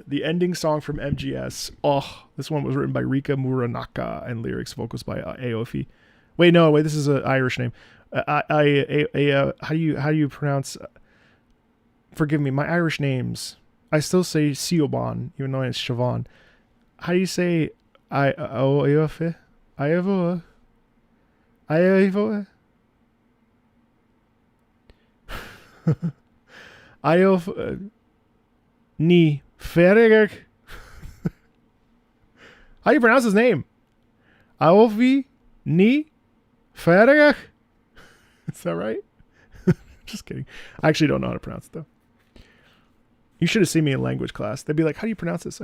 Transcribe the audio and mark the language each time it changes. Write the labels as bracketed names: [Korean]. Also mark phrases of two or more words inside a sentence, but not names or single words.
[English] The ending song from MGS. Oh, this one was written by Rika Muranaka and lyrics vocals by Aofi. Wait, this is an Irish name. How do you pronounce? Forgive me, my Irish names. I still say Siobhan, even though it's Siobhan. How do you say Aofi? Aofi? Aofi? Ni Ferregek. How do you pronounce his name? Aofi Ni Ferregek. Is that right? Just kidding. I actually don't know how to pronounce it though. You should have seen me in language class. They'd be like, how do you pronounce this?